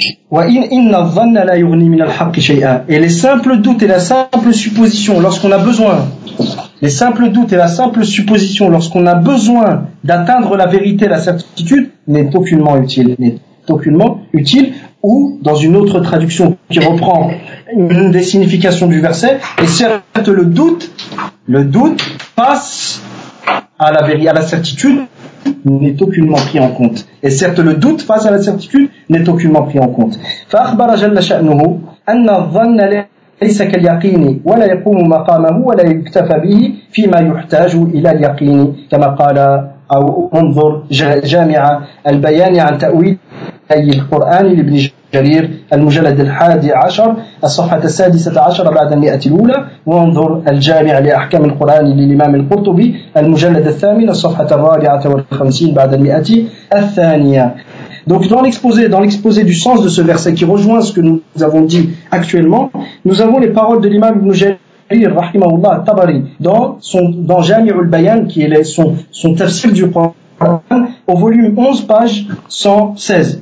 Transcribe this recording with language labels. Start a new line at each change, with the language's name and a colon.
French: Et les simples doutes et la simple supposition, lorsqu'on a besoin, d'atteindre la vérité, la certitude, n'est aucunement utile, ou dans une autre traduction qui reprend une des significations du verset, et certes le doute passe à la vérité, à la certitude, n'est aucunement pris en compte. Et certes, le doute face à la certitude n'est aucunement pris en compte.
Arabic: فَأَخْبَرَ جَلَّ شَأْنُهُ أَنَّ الظَّنَّ لَيْسَ كَالْيَقِينِ وَلَا يَقُومُ مَقَامَهُ وَلَا يُكْتَفَ بِهِ فِي مَا يُحْتَاجُ إِلَى الْيَقِينِ كَمَا قَالَ أَوْ أُنظُرْ جَامِعَ الْبَيَانِ عَنْ تَأْوِيلِ الْقُرْآنِ لِبْنِ جَرِيرِ المجلد الحادي عشر الصفحة السادسة عشر بعد المئة الأولى وانظر الجامع لأحكام القرآن للإمام القرطبي المجلد الثامن الصفحة الرابعة والخمسين بعد المئة الثانية.
French: Donc dans l'exposé du sens de ce verset qui rejoint ce que nous avons dit actuellement, nous avons les paroles de l'imam Ibn Jarir rahimahullah Tabari dans Jami' al-Bayan qui est son tafsir du Coran au volume 11 page 116.